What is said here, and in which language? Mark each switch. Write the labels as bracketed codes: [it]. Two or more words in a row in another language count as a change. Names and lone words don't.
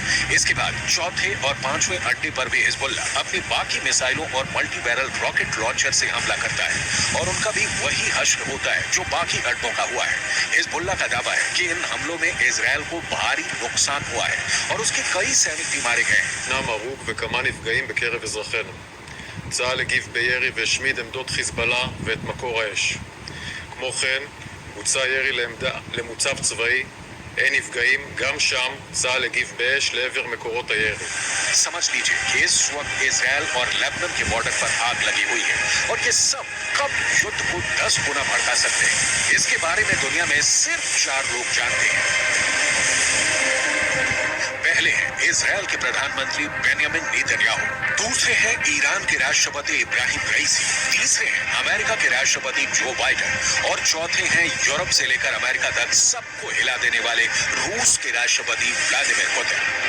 [hi] इसके बाद चौथे और 5वें अड्डे पर भी हिजबुल्लाह अपनी बाकी मिसाइलों और [en] multi barrel rocket launcher [hi] से हमला करता है और उनका भी वही हश्र होता है जो बाकी अड्डों का हुआ है। हिजबुल्लाह का दावा है कि इन हमलों में इजराइल को भारी नुकसान हुआ है और उसके कई सैनिक भी मारे गए। [he] צה"ל הגיב בירי והשמיד עמדות חיזבאללה ואת מקור האש. כמו כן, בוצע ירי למוצב צבאי אין נפגעים, גם שם צה"ל הגיב באש לעבר מקורות הירי. [hi] समझ लीजिए कि इस वक्त इसराइल और लेबनान के बॉर्डर पर आग लगी हुई है और ये सब कब युद्ध को 10 गुना भड़का सकते हैं, इसके बारे में दुनिया में सिर्फ 4 लोग जानते हैं। पहले हैं इसराइल के प्रधानमंत्री बेंयामिन नेतन्याहू, दूसरे हैं ईरान के राष्ट्रपति इब्राहिम रईसी, तीसरे हैं अमेरिका के राष्ट्रपति जो बाइडेन और चौथे हैं यूरोप से लेकर अमेरिका तक सबको हिला देने वाले रूस के राष्ट्रपति व्लादिमीर पुतिन।